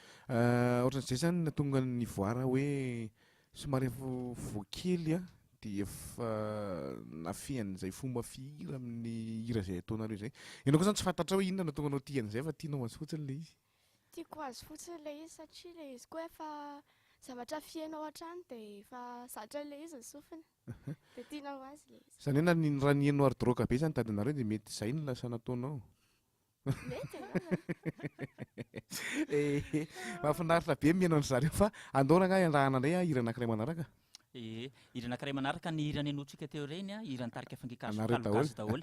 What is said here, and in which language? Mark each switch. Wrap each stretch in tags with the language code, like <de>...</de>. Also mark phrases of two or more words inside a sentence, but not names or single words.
<mg>Ah, ohatran'izay zany nahatonga ny Voara hoe somary efa voakely a, de efa nafehan'izay fomba fihira amin'ny hira izay ataonareo izay. Ianao koa zany tsy fantatra hoe inona nahatonga anao tia an'izay fa tianao azy fotsiny le izy. Tiako azy fotsiny le izy satria le izy koa efa zavatra fiainao hatrany de efa zatra le izy ny sofiny. Aha. De tianao azy le izy. Izany hoe na ny, raha ny haino</mg> <en>hard rock</en> <mg>be zany tadinareo de mety izay no lasa nataonao. Mety angamba. Eh, mahafinaritra be mihaino an'zareo fa andao rangaha iarahana indray a, hira anankiray manaraka. Eh, hira anankiray manaraka ny hira nenoantsika teo ireny a, hira nitarika Fangika Anareo Kalogasy daholo.</mg>